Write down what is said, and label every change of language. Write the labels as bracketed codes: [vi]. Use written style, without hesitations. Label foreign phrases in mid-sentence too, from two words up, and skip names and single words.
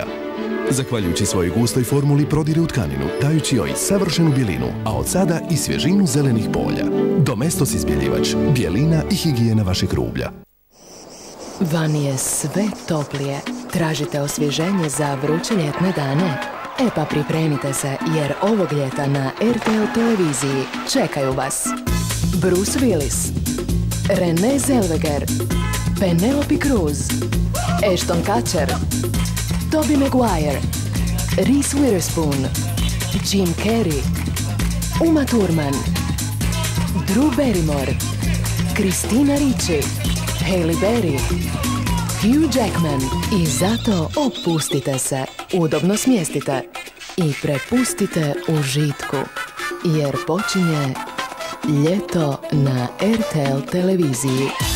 [hr] Zahvaljujući svojoj gustoj formuli prodire u tkaninu, dajući joj savršenu bjelinu, a od sada i svježinu zelenih polja. Domestos izbjeljivač, bjelina i higijena vašeg rublja. Vani je sve toplije. Tražite osvježenje za vruće ljetne dane? E pa pripremite se, jer ovog ljeta na RTL televiziji čekaju vas Bruce Willis, Renée Zellweger, Penelope Cruz, Ashton Kutcher, Tobey Maguire, Reese Witherspoon, Jim Carrey, Uma Thurman, Drew Barrymore, Christina Ricci, Halle Berry, Hugh Jackman. I zato opustite se, udobno smjestite i prepustite užitku, jer počinje ljeto na RTL televiziji.